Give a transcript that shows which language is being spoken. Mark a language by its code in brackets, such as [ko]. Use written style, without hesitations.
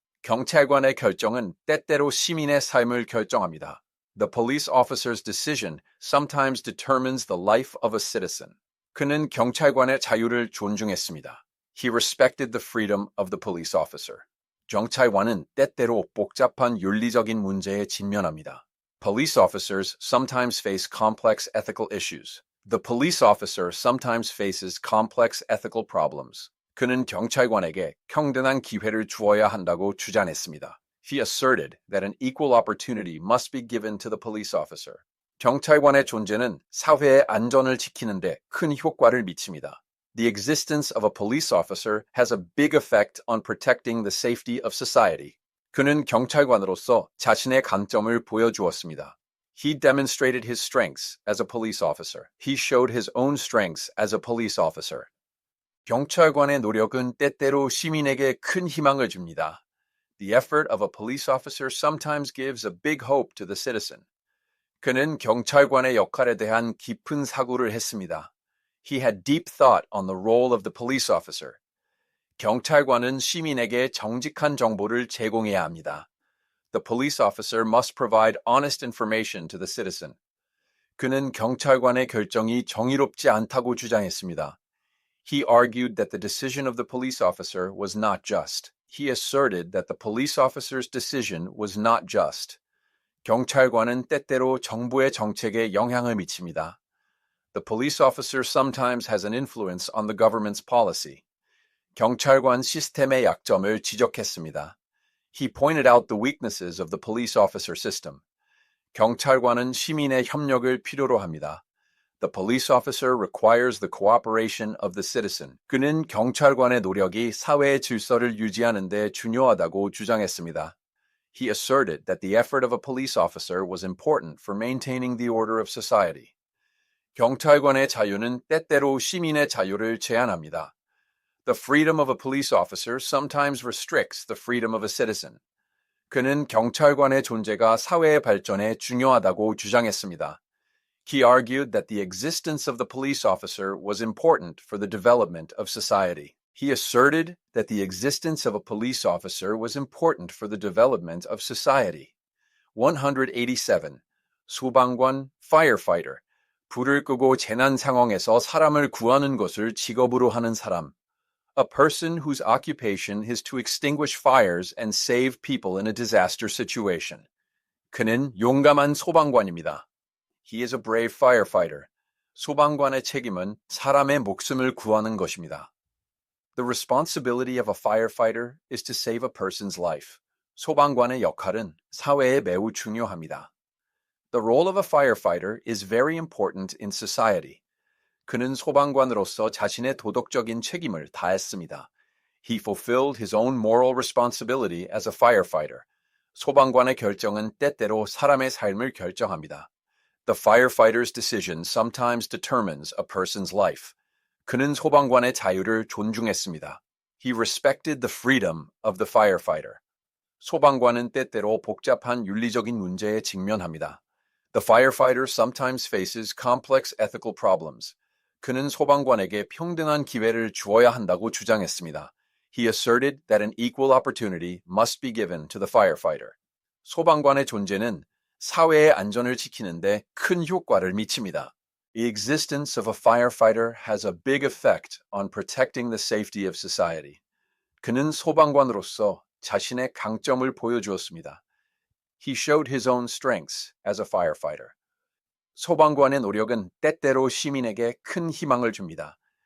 [ko] 경찰관의 결정은 때때로 시민의 삶을 결정합니다. [en] The police officer's decision sometimes determines the life of a citizen. [ko] 그는 경찰관의 자유를 존중했습니다. [en] He respected the freedom of the police officer. [ko] 경찰관은 때때로 복잡한 윤리적인 문제에 직면합니다. [en] Police officers sometimes face complex ethical issues. The police officer sometimes faces complex ethical problems. [ko] 그는 경찰관에게 평등한 기회를 주어야 한다고 주장했습니다. [en] He asserted that an equal opportunity must be given to the police officer. [ko] 경찰관의 존재는 사회의 안전을 지키는데 큰 효과를 미칩니다. [en] The existence of a police officer has a big effect on protecting the safety of society. [ko] 그는 경찰관으로서 자신의 강점을 보여주었습니다. [en] He demonstrated his strengths as a police officer. He showed his own strengths as a police officer. [ko] 경찰관의 노력은 때때로 시민에게 큰 희망을 줍니다. [en] The effort of a police officer sometimes gives a big hope to the citizen. [ko] 그는 경찰관의 역할에 대한 깊은 사고를 했습니다. [en] He had deep thought on the role of the police officer. [ko] 경찰관은 시민에게 정직한 정보를 제공해야 합니다. [en] The police officer must provide honest information to the citizen. [ko] 그는 경찰관의 결정이 정의롭지 않다고 주장했습니다. [en] He argued that the decision of the police officer was not just. He asserted that the police officer's decision was not just. [ko] 경찰관은 때때로 정부의 정책에 영향을 미칩니다. [en] The police officer sometimes has an influence on the government's policy. [ko] 경찰관 시스템의 약점을 지적했습니다. [en] He pointed out the weaknesses of the police officer system. [ko] 경찰관은 시민의 협력을 필요로 합니다. [en] The police officer requires the cooperation of the citizen. [ko] 그는 경찰관의 노력이 사회의 질서를 유지하는 데 중요하다고 주장했습니다. [en] He asserted that the effort of a police officer was important for maintaining the order of society. [ko] 경찰관의 자유는 때때로 시민의 자유를 제한합니다. [en] The freedom of a police officer sometimes restricts the freedom of a citizen. [ko] 그는 경찰관의 존재가 사회의 발전에 중요하다고 주장했습니다. [en] He argued that the existence of the police officer was important for the development of society. He asserted that the existence of a police officer was important for the development of society. [ko] 187. 소방관, firefighter. 불을 끄고 재난 상황에서 사람을 구하는 것을 직업으로 하는 사람. [en] A person whose occupation is to extinguish fires and save people in a disaster situation. [ko] 그는 용감한 소방관입니다. [en] He is a brave firefighter. [ko] 소방관의 책임은 사람의 목숨을 구하는 것입니다. [en] The responsibility of a firefighter is to save a person's life. [ko] 소방관의 역할은 사회에 매우 중요합니다. [en] The role of a firefighter is very important in society. [ko] 그는 소방관으로서 자신의 도덕적인 책임을 다했습니다. [en] He fulfilled his own moral responsibility as a firefighter. [ko] 소방관의 결정은 때때로 사람의 삶을 결정합니다. [en] The firefighter's decision sometimes determines a person's life. [ko] 그는 소방관의 자유를 존중했습니다. [en] He respected the freedom of the firefighter. [ko] 소방관은 때때로 복잡한 윤리적인 문제에 직면합니다. [en] The firefighter sometimes faces complex ethical problems. [ko] 그는 소방관에게 평등한 기회를 주어야 한다고 주장했습니다. [en] He asserted that an equal opportunity must be given to the firefighter. [ko] 소방관의 존재는 사회의 안전을 지키는데 큰 효과를 미칩니다. [en] The existence of a firefighter has a big effect on protecting the safety of society. [ko] 그는 소방관으로서 자신의 강점을 보여주었습니다. [en] He showed his own strengths as a firefighter. [ko] 소방관의 노력은 때때로 시민에게 큰 희망을 줍니다.